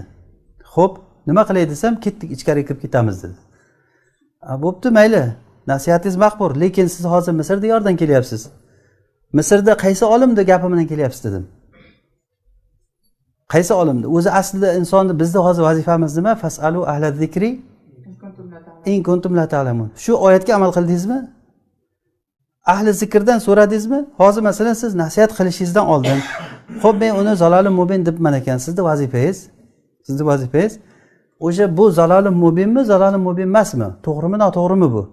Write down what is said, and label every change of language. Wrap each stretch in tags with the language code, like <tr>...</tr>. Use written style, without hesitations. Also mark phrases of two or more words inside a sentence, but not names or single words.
<uz>Xo'p, nima qilay desam, ketdik, ichkariga kirib ketamiz dedi. Bo'pti, mayli. Nasihatingiz maqbul, lekin siz hozir Misrda yordan kelyapsiz. Misrda qaysi olimda gapi bilan kelyapsiz dedim. Qaysi olimda? O'zi aslida insonni bizning hozir vazifamiz nima?</uz> <ar>Fasalu ahla zikri in kuntum la ta'lamun.</ar> <uz>Shu oyatga amal qildingizmi? Ahli zikrdan so'radingizmi? Hozir masalan siz nasihat qilishingizdan oldin, xo'p men uni</uz> <ar>zalolim mubin</ar> <uz>debman ekan, sizning vazifangiz, o'sha bu zalolim mubinmi,</uz> <ar>zalolim mubin</ar> <uz>emasmi? To'g'rimi, noto'g'rimi bu?</uz>